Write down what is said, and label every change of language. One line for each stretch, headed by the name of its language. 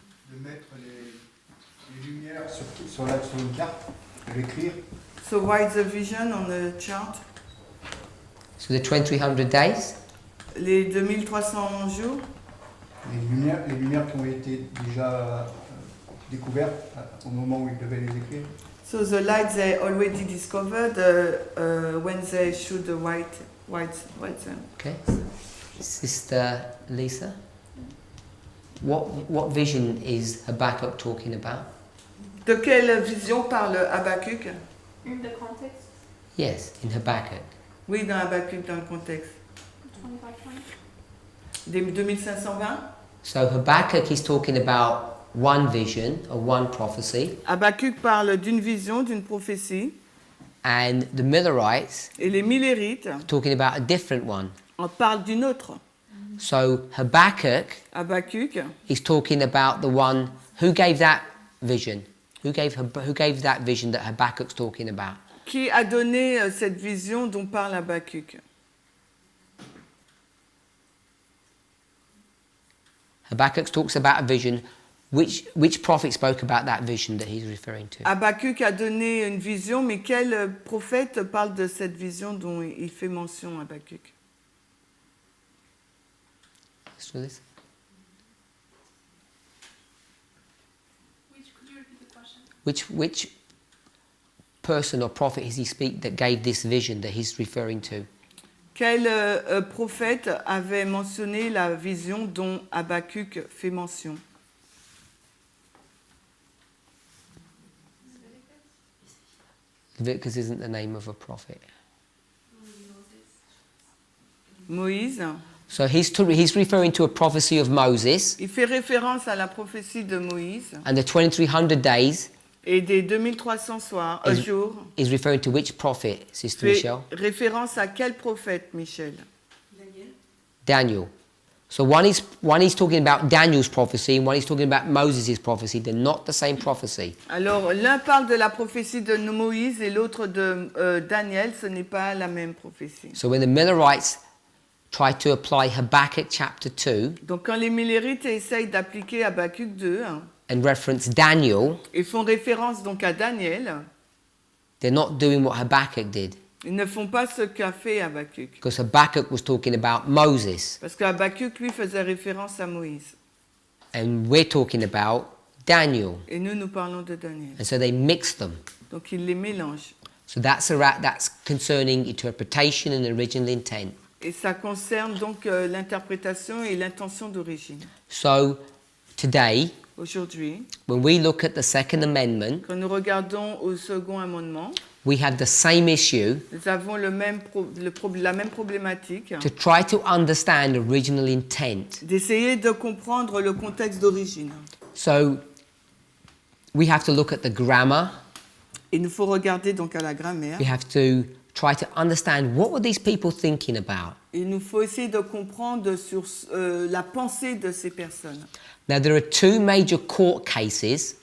French: De mettre les lumières sur une carte, de l'écrire.
English: So write the vision on the chart. So the 2300 days?
French: Les 2300 jours. Les lumières qui ont été déjà découvertes au moment où ils devaient les écrire.
English: So the lights they already discovered when they should write them. Okay. Sister Lisa, what vision is Habakkuk talking about?
French: De quelle vision parle Habakkuk?
English: In the context, Yes, in Habakkuk.
French: Oui, dans Habakkuk, dans le contexte.
English: 2520.
French: Des 2520.
English: So Habakkuk is talking about one vision or one prophecy,
French: Habakkuk parle d'une vision, d'une prophétie.
English: and the Millerites
French: Et les Millérites
English: are talking about a different one.
French: en parlent d'une autre.
English: So Habakkuk
French: Habakkuk,
English: is talking about the one who gave that vision. Who gave that vision that Habakkuk's talking about?
French: qui a donné cette vision dont parle Habakkuk?
English: Habakkuk talks about a vision. Which prophet spoke about that vision that he's referring to?
French: Habakkuk a donné une vision, mais quel prophète parle de cette vision dont il fait mention, Habakkuk?
English: Let's do this. Could you repeat the question? Which person or prophet does he speak that gave this vision that he's referring to?
French: Quel prophète avait mentionné la vision dont Habakkuk fait mention?
English: Leviticus isn't the name of a prophet.
French: Moïse.
English: So he's referring to a prophecy of Moses
French: Il fait référence à la prophétie de Moïse
English: and the 2300 days
French: et des 2300 jours.
English: is referring to which prophet, Sister
French: Fait
English: Michelle?
French: référence à quel prophète, Michel?
English: Daniel.
French: Daniel.
English: So one is talking about Daniel's prophecy and one is talking about Moses' prophecy. They're not the same prophecy.
French: Alors, l'un parle de la prophétie de Moïse et l'autre de Daniel. Ce n'est pas la même prophétie.
English: So when the Millerites try to apply Habakkuk chapter 2
French: Donc, quand les Millérites essayent d'appliquer Habakkuk 2
English: and reference Daniel,
French: et font référence donc à Daniel,
English: they're not doing what Habakkuk did.
French: ils ne font pas ce qu'a fait Habakkuk.
English: Because Habakkuk was talking about Moses
French: Parce que Habakkuk, lui, faisait référence à Moïse.
English: and we're talking about Daniel.
French: Et nous parlons de Daniel.
English: And so they mix them.
French: Donc, ils les mélangent.
English: So that's concerning interpretation and original intent.
French: Et ça concerne donc l'interprétation et l'intention d'origine.
English: So today,
French: Aujourd'hui,
English: when we look at the Second Amendment,
French: quand nous regardons au second amendement,
English: we have the same issue
French: nous avons la même problématique
English: to try to understand original intent.
French: d'essayer de comprendre le contexte d'origine.
English: So we have to look at the grammar.
French: Il nous faut regarder donc à la grammaire.
English: We have to try to understand what were these people thinking about.
French: Il nous faut essayer de comprendre sur la pensée de ces personnes.
English: Now there are two major court cases